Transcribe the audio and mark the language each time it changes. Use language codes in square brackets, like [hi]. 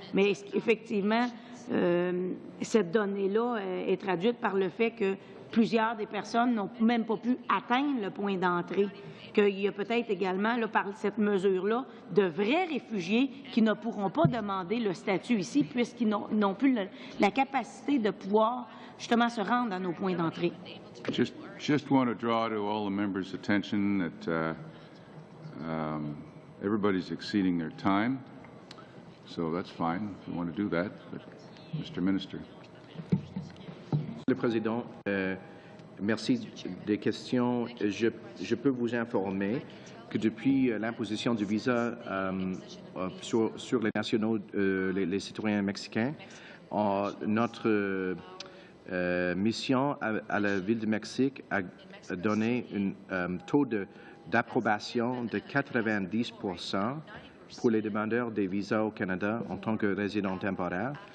[fr] Mais effectivement, cette donnée-là est traduite par le fait que plusieurs des personnes n'ont même pas pu atteindre le point d'entrée. Qu'il y a peut-être également, là, par cette mesure-là, de vrais réfugiés qui ne pourront pas demander le statut ici puisqu'ils n'ont plus la capacité de pouvoir justement se rendre à nos points d'entrée. [en] Just want to draw to all the members' attention that everybody's exceeding their time, so that's fine if you want to do that. But Mr. Minister. [fr] Le Président, merci des questions. Je peux vous informer que depuis l'imposition du visa sur les nationaux, les citoyens mexicains, notre mission à la Ville de Mexique a donné un taux d'approbation de 90% pour les demandeurs des visas au Canada en tant que résidents temporaires.